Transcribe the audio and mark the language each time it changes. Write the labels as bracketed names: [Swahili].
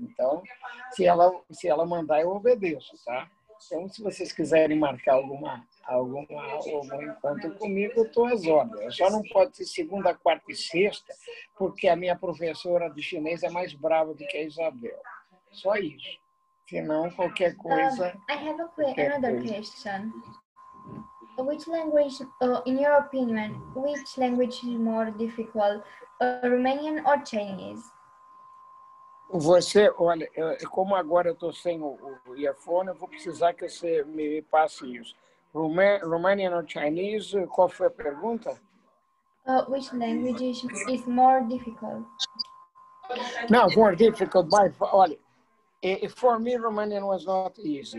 [Portuguese] Então, se ela mandar, eu obedeço, tá? Então, se vocês quiserem marcar algum encontro comigo, eu estou às ordens. Só não pode ser segunda, quarta e sexta, porque a minha professora de chinês é mais brava do que a Isabel. Só isso. Senão, qualquer coisa... [English] I have another question. Which language, in your opinion, which language is more difficult, Romanian or Chinese? [Portuguese] Você, olha, como agora eu estou sem o earphone, eu vou precisar que você me passe isso. [English] Romanian or Chinese, [Portuguese] qual foi a pergunta? [English] Which language is more difficult? No, more difficult. [Portuguese] Olha, [English] for me, Romanian was not easy.